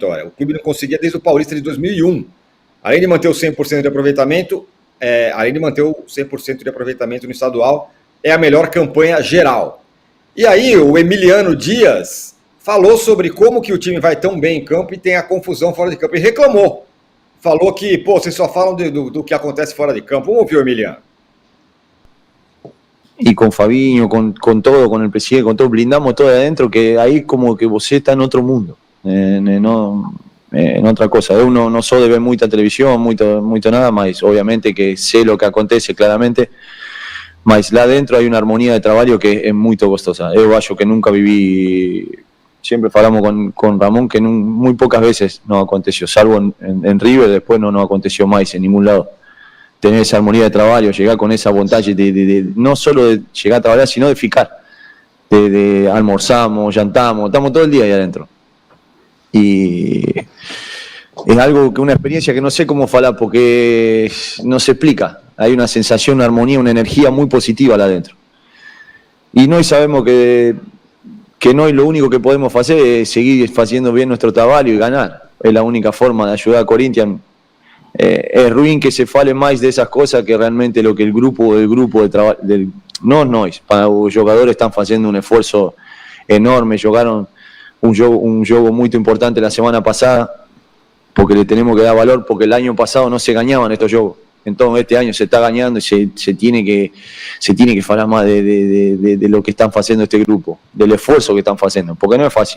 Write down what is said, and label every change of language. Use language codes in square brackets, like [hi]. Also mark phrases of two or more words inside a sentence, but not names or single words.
[pt] O clube não conseguia desde o Paulista de 2001. Além de manter o 100% de aproveitamento, no estadual, é a melhor campanha geral. E aí o Emiliano Dias falou sobre como que o time vai tão bem em campo e tem a confusão fora de campo. E reclamou. Falou que, vocês só falam do que acontece fora de campo. Vamos ouvir o Emiliano. [es] Y con Fabinho, con todo, con el presidente, con todo, blindamos todo de adentro, que ahí como que vos está en otro mundo, en otra cosa. Uno no só de ver muita televisión, [pt] muito nada, [es] mas obviamente que sé lo que acontece claramente, [pt] mas lá dentro [es] hay una armonía de trabajo que es muy gostosa. [pt] Eu acho que [es] nunca viví, siempre falamos con Ramón que muy pocas veces no aconteció, salvo en River, después no aconteció más en ningún lado. Tener esa armonía de trabajo, llegar con esa vontade de no solo de llegar a trabajar, sino de ficar. De almorzamos, llantamos, estamos todo el día ahí adentro. Y es algo que una experiencia que no sé cómo falar porque no se explica. Hay una sensación, una armonía, una energía muy positiva lá adentro. Y nós sabemos que nós lo único que podemos hacer es seguir haciendo bien nuestro trabajo y ganar. Es la única forma de ayudar a Corinthians. Es ruim que se fale más de esas cosas que realmente lo que el grupo de trabajo, no nós, para los jugadores están haciendo un esfuerzo enorme, jugaron un juego muy importante la semana pasada, porque le tenemos que dar valor, porque el año pasado no se ganaban estos juegos, entonces este año se está ganando y se tiene que hablar más de lo que están haciendo este grupo, del esfuerzo que están haciendo, porque no es fácil.